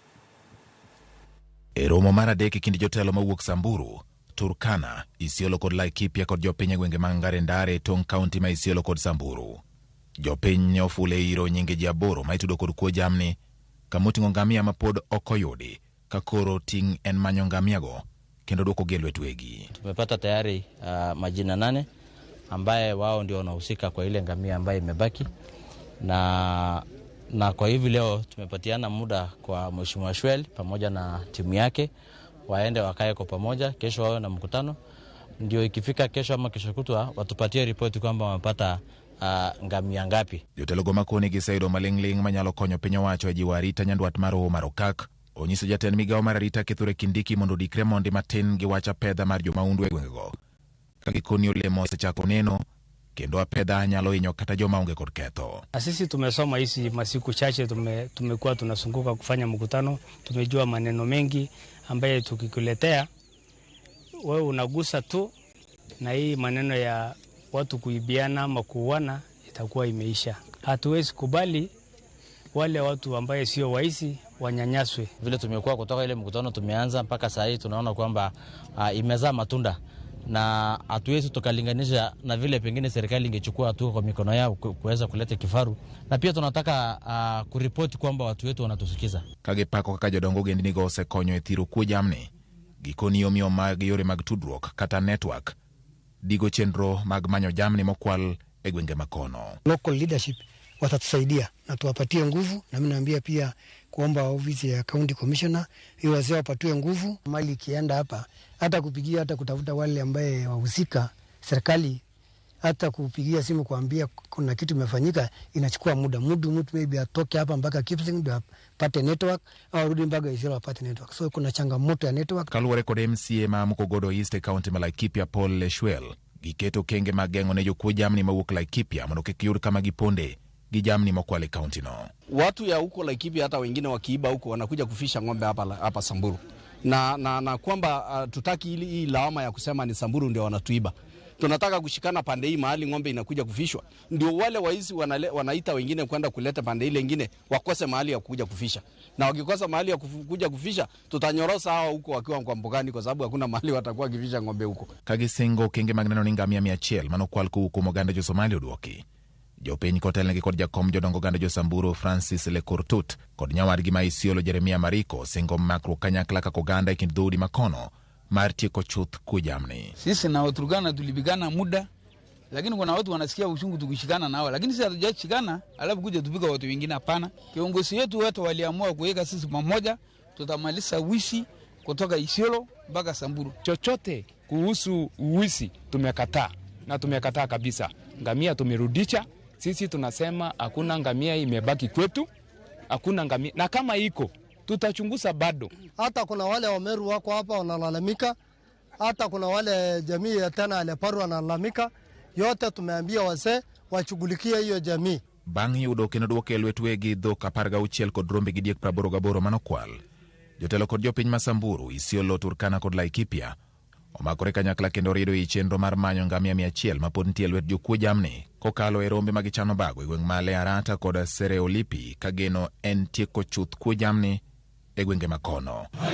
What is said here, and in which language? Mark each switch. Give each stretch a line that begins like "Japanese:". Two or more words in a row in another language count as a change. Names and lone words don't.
Luo (Kenya and Tanzania): E romo mar adek e kind jotelo mawuok Samburu, Turkana, Isiolo kod Laikipia kod jopiny gwenge ma ngare ndare tong' county ma Isiolo kod Samburu. Jopiny ofule iro nyinge ji aboro ma itudo kod kuo jamni kamoting'o ngamia ma pod okoyudi ka koro ting' en manyo ngamiago kendo dwoko gi lwet wegi.
Swahili: Tumepata tayari majina 8 ambaye wao ndio wanahusika kwa ile ngamia ambaye imebaki na kwa hivi leo tumepatiana muda kwa Mheshimiwa Shwel pamoja na timu yake waende wakae kwa pamoja. Kesho wao na mkutano ndio ikifika kesho ama kesho kutwa watupatie ripoti kwamba wamepata ngamia ngapi.
Luo (Kenya and Tanzania): Jotelo go makoni giseyudo maling'ling manyalo konyo piny owacho e jiwo arita nyandwat mar ho marokak. Onyiso jatend migawo mar arita Kithure Kindiki mondo dikre mondi matin gi wacha pedha mar jomaundu e gwengego. Kagikoni olemo osechako neno kendo apedha nyalo hinyo kata joma onge kod ketho.
Swahili: Sisi tumesoma hizi masiku chache tumekuwa tunasunguka kufanya mkutano, tumejua maneno mengi ambaye tukikuletea wewe unagusa tu na hii maneno ya watu kuibiana ama kuuana itakuwa imeisha. Hatuwezi kubali wale watu ambaye sio waizi wanyanyaswe. Vile tumekuwa kutoka ile mkutano tumeanza mpaka saa hii tunaona kwamba imezaa matunda na hatuwezi tukalinganisha na vile pengine serikali ingechukua hatua kwa mikono yao kuweza kuleta kifaru, na pia tunataka kuripoti kwamba watu wetu wanatusikiza.
Luo (Kenya and Tanzania): Kagipako kaka jodongo gendini go osekonyo e thiro kuo jamni. Gikoni omiyo mag yore mag tudruok kata network digo chenro mag manyo jamni mokwal e gwenge makono.
English: Local leadership
Swahili: watatusaidia na tuwapatie nguvu, na mimi naambia pia kuomba ofisi ya
English: county commissioner
Swahili: hiyo wazee wapatiwe nguvu. Mali kienda hapa hata kupigia hata kutafuta wale ambaye wahusika serikali, hata kupigia simu kuambia kuna kitu imefanyika inachukua muda. Mtu maybe atoke hapa mpaka Kipsing ndio apate network au rudi mpaka Isiolo apate network. So kuna changamoto ya network.
Luo (Kenya and Tanzania): Kaluwore kod MCA ma Mukogodo East County ma Laikipia Paul Shwel giketo kenge mageng'o ne jokuo jamni mawuok Laikipia mondo kik yud kama giponde gi jamni mokwale county no.
Swahili: Watu ya huko Laikipia hata wengine wakiiba huko wanakuja kufisha ng'ombe hapa Samburu. Na kwamba tutaki hii lawama ya kusema ni Samburu ndio wanatuiba. Tunataka kushikana pande hii mahali ng'ombe inakuja kufishwa. Ndio wale waizi wanaita wengine kwenda kuleta pande ile nyingine wakose mahali ya kuja kufisha. Na wakikosa mahali ya kuja kufisha tutanyorosa hao huko wakiwa kwa mbogani kwa sababu hakuna mahali watakuwa kifisha ng'ombe huko.
Luo (Kenya and Tanzania): Kagisingo kenge magneno ni ngamia 100 manokwal kuuko moganda jo Somalia odwoki. Jopiny kotelnegi kod jakom jodongo ganda jo Samburu Francis Lekortut kod nyawadgi ma Isiolo Jeremia Mariko singo makro kanyakla kako oganda e kind dhoudi makono mar tieko chuth kuo jamni.
Swahili: Sisi na Waturkana tulipigana muda, lakini kuna watu wanasikia uchungu tukishikana nao, lakini sisi hatujashikana alafu kuja tupiga watu wengine, hapana. Kiongozi wetu wote waliamua kuweka sisi pamoja, tutamaliza wizi kutoka Isiolo mpaka Samburu. Chochote kuhusu uwizi tumekataa, na tumekataa kabisa. Ngamia tumerudisha. Sisi tunasema hakuna ngamia imebaki kwetu, hakuna ngamia, na kama iko tutachunguza bado. Hata kuna wale Wameru wako hapa wanalalamika, hata kuna wale jamii ya tena Aleparu wanalalamika. Yote tumeambia wazee washughulikie hiyo jamii.
Luo (Kenya and Tanzania): Bang' yudo kendo dwoke lwet wegi dhok 16 kod rombe gi diek 88 manokwal. Jotelo kod jopiny ma Samburu, Isiolo, Turkana kod Laikipia omakore kanyakla kendo rido i chenro mar manyo ngamia 100 ma pod nitie lwet jokuo jamni kokalo e rombe magichano bago e gweng' male Arata kod Sereolipi kageno en tieko chuth kuo jamni e gwenge makono.